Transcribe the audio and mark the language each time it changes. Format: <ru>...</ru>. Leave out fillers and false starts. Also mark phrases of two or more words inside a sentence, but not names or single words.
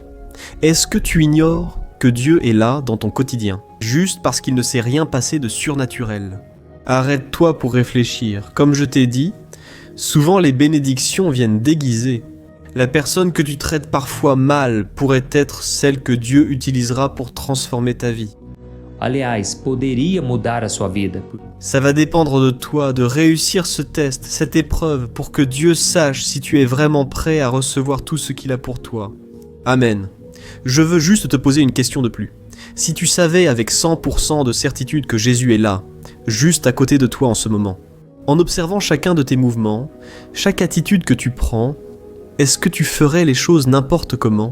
<fr>Est-ce que tu ignores que Dieu est là dans ton quotidien, juste parce qu'il ne s'est rien passé de surnaturel ? Arrête-toi pour réfléchir. Comme je t'ai dit, souvent les bénédictions viennent déguisées. La personne que tu traites parfois mal pourrait être celle que Dieu utilisera pour transformer ta vie.</fr> <pt>Aliás, poderia mudar a sua vida.</pt> <fr>Ça va dépendre de toi de réussir ce test, cette épreuve, pour que Dieu sache si tu es vraiment prêt à recevoir tout ce qu'il a pour toi. Amen. Je veux juste te poser une question de plus. Si tu savais avec 100% de certitude que Jésus est là, juste à côté de toi en ce moment, en observant chacun de tes mouvements, chaque attitude que tu prends, est-ce que tu ferais les choses n'importe comment ?</fr>